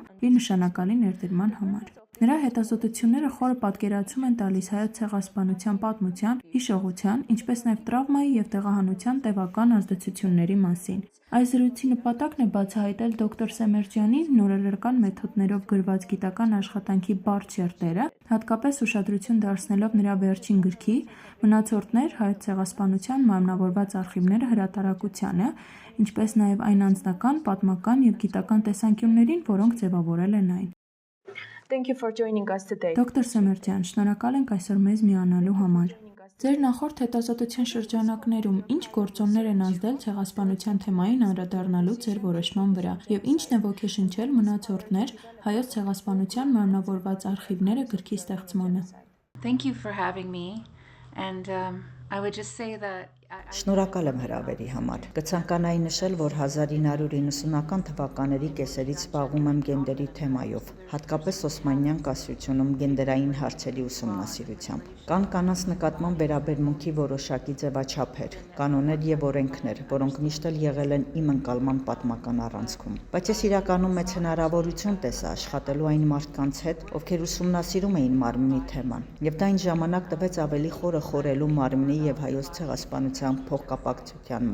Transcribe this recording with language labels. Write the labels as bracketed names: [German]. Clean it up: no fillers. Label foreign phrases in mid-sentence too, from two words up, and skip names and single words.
[Armenian] իր նշանակալի ներդրման համար։ Նրա հետազոտությունները խորը պատկերացում են տալիս հայոց ցեղասպանության պատմության, հիշողության, ինչպես նաև տրավմայի և տեղահանության տևական ազդեցությունների մասին։ Այս զրույցի նպատակն է բացահայտել դոկտոր Սեմերջյանի նորարարական մեթոդներով գրված գիտական աշխատանքի բարդ շերտերը, հատկապես ուշադրություն դարձնելով նրա վերջին գրքի «Մնացորդներ. հայոց ցեղասպանության մարմնավորված արխիվները» հրատարակությանը, ինչպես նաև այն անձնական, պատմական և գիտական տեսանկյուններին, որոնք ձևավորել են այն։ [English] Thank you for joining us today. [Armenian] Դոկտոր Սեմերջյան, շնորհակալ ենք այսօր մեզ միանալու համար։ Ձեր նախորդ հետազոտության շրջանակներում ինչ գործոններ են ազդել ցեղասպանության թեմային անդրադառնալու ձեր որոշման վրա և ինչն է ոգեշնչել «Մնացորդներ. հայոց ցեղասպանության մարմնավորված արխիվները» գրքի ստեղծմանը։ [English] Thank you for having me. And I would just say that [Armenian] Շնորհակալ եմ հրավերի համար։ Կցանկանայի նշել, որ 1990-ական թվականների կեսերից զբաղվում եմ գենդերի թեմայով, հատկապես Օսմանյան կայսրությունում գենդերային հարցերի ուսումնասիրությամբ։ Կան կանանց նկատմամբ վերաբերմունքի որոշակի ձևաչափեր, կանոններ և օրենքներ, որոնք միշտ էլ եղել են իմ ընկալման պատմական առանցքում։ Բայց ես իրականում մեծ հնարավորություն տեսա աշխատելու այն մարդկանց հետ, ովքեր ուսումնասիրում էին մարմնի թեման, եւ դա այն ժամանակ տվեց ավելի խորը խորելու մարմնի եւ հայոց ցեղասպանության փոխկապակցության